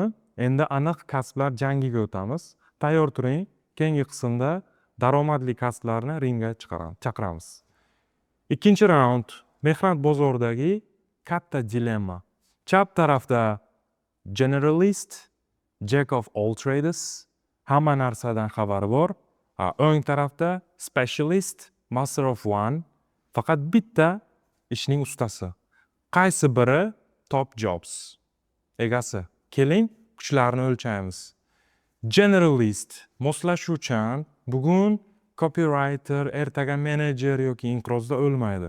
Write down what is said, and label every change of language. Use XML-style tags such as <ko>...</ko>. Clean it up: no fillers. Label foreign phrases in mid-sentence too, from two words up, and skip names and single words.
<uz>Endi aniq kasblar jangiga o'tamiz. Tayyor turing. Keyingi qismda daromadli kasblarni ringga chaqiramiz. Ikkinchi raund mehnat bozoridagi katta dilemma. Chap tarafda generalist,</uz> <en>jack of all trades,</en> <uz>hamma narsadan xabari bor. O'ng tarafda specialist,</uz> <en>master of one,</en> <uz>faqat bitta ishning ustasi. Qaysi biri</uz> <en>top jobs</en> <uz>egasi? Keling, kuchlarni o'lchaymiz. Generalist, moslashuvchan, bugun copywriter, ertaga menejer yoki inqirozda o'lmaydi.</uz>